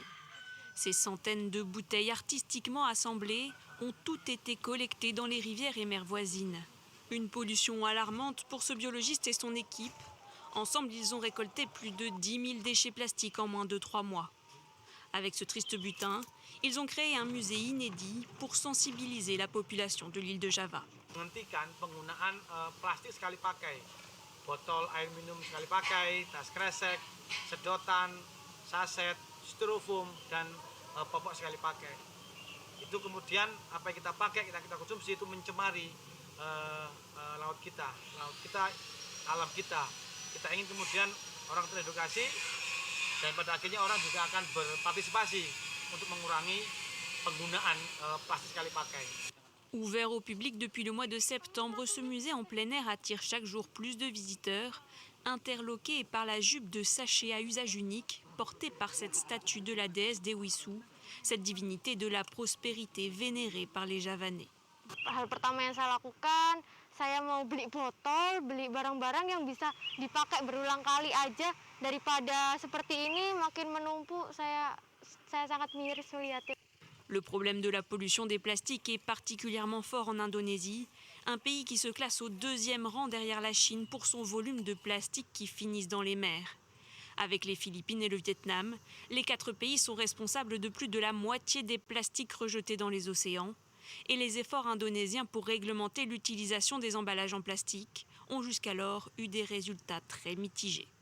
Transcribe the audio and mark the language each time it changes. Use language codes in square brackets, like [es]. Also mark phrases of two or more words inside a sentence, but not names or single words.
[fr] Ces centaines de bouteilles artistiquement assemblées ont toutes été collectées dans les rivières et mers voisines. Une pollution alarmante pour ce biologiste et son équipe. Ensemble, ils ont récolté plus de 10 000 déchets plastiques en moins de 3 mois. Avec ce triste butin, ils ont créé un musée inédit pour sensibiliser la population de l'île de Java. [id] Menghentikan penggunaan plastik sekali pakai, botol air minum sekali pakai, tas kresek, sedotan, saset, styrofoam dan popok sekali pakai. Itu kemudian apa yang kita pakai, kita konsumsi itu mencemari laut kita, alam kita. Kita ingin kemudian orang teredukasi dan pada akhirnya orang juga akan berpartisipasi untuk mengurangi penggunaan plastik sekali pakai. [fr] Ouvert au public depuis le mois de septembre, ce musée en plein air attire chaque jour plus de visiteurs, interloqués par la jupe de sachet à usage unique portée par cette statue de la déesse Dewisu, cette divinité de la prospérité vénérée par les Javanais. [id] Hal pertama yang saya lakukan, saya mau beli botol, beli barang-barang yang bisa dipakai berulang kali aja daripada seperti ini makin menumpuk. Saya sangat miris melihatnya. [fr] Le problème de la pollution des plastiques est particulièrement fort en Indonésie, un pays qui se classe au 2e rang derrière la Chine pour son volume de plastique qui finissent dans les mers. Avec les Philippines et le Vietnam, les 4 pays sont responsables de plus de la moitié des plastiques rejetés dans les océans, et les efforts indonésiens pour réglementer l'utilisation des emballages en plastique ont jusqu'alors eu des résultats très mitigés.